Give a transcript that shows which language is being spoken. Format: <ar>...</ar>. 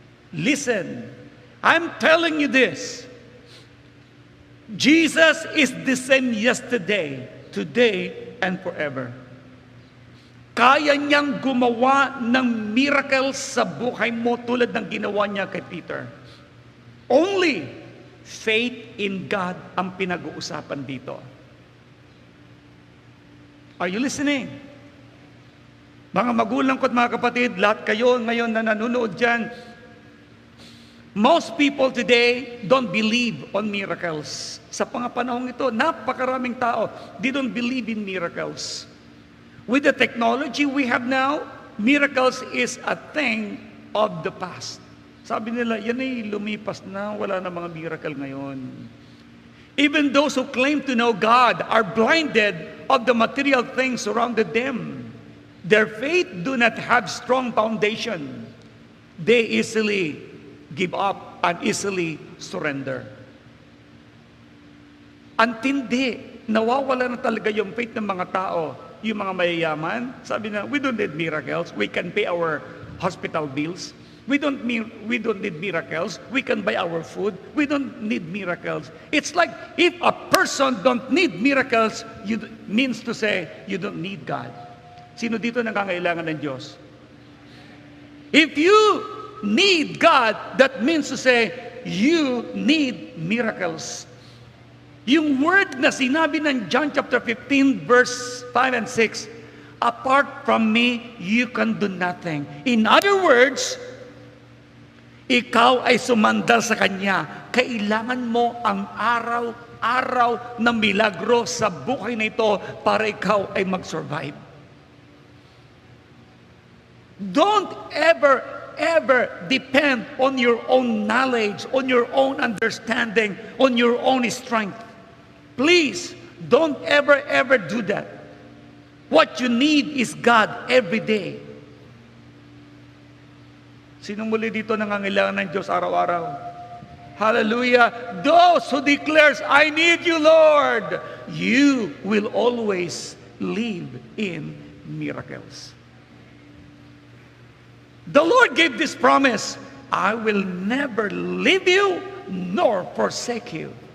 <en>Listen, I'm telling you this. Jesus is the same yesterday, today, and forever.</en> <tl>Kaya niyang gumawa ng</tl> <en>miracles</en> <tl>sa buhay mo tulad ng ginawa niya kay Peter.</tl> <en>Only faith in God</en> <tl>ang pinag-uusapan dito.</tl> <en>Are you listening?</en> <tl>Mga magulang ko at mga kapatid, lahat kayo ngayon na nanonood dyan,</tl> <en>most people today don't believe on miracles.</en> <tl>Sa panahong ito, napakaraming tao,</tl> <en>they don't believe in miracles. With the technology we have now, miracles is a thing of the past.</en> <tl>Sabi nila, yan ay lumipas na, wala na mga miracle ngayon.</tl> <en>Even those who claim to know God are blinded of the material things surrounded them. Their faith do not have strong foundation. They easily give up and easily surrender.</en> <tl>Antindi, nawawala na talaga yung faith ng mga tao. Yung mga mayayaman, sabi na,</tl> <en>we don't need miracles. We can pay our hospital bills. We don't need miracles. We can buy our food. We don't need miracles. It's like if a person don't need miracles, means to say you don't need God.</en> <tl>Sino dito nangangailangan ng Diyos?</tl> <en>If you need God, that means to say you need miracles.</en> <tl>Yung word na sinabi ng</tl> <en>John chapter 15 verse 5 and 6, apart from me, you can do nothing. In other words,</en> <tl>ikaw ay sumandal sa Kanya. Kailangan mo ang araw-araw na milagro sa buhay na ito para ikaw ay mag-survive.</tl> <en>Don't ever depend on your own knowledge, on your own understanding, on your own strength. Please, don't ever do that. What you need is God every day.</en> <tl>Sinong muli dito nangangailangan ng Diyos araw-araw? Hallelujah!</tl> <en>Those who declares, I need you, Lord, you will always live in miracles. The Lord gave this promise, I will never leave you nor forsake you.</en>